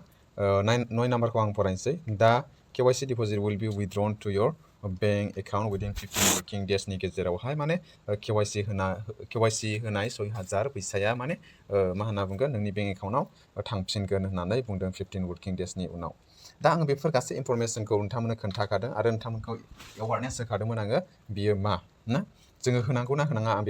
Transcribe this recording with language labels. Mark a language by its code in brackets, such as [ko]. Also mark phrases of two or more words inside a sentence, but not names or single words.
[brx] 9 नाम्बारखौ आं फरायनोसै दा [en] KYC deposit will be withdrawn to your bank account within 15 working days [brx] नि गेजेरावहाय माने KYC होनाय 6000 फैसाया माने मा होनना बुंगोन नोंनि बेंक एकाउन्टआव थांफिनगोन होननानै बुंदों 15 वर्किं डेजनि उनाव दा आं बेफोर गासै इनफरमेसनखौ नोंथांमोननो खोन्थाखादों आरो नोंथांमोनखौ एवारनेस होखादोंमोन आङो बियो मा ना जोङो होनांगौ ना होनाङा आं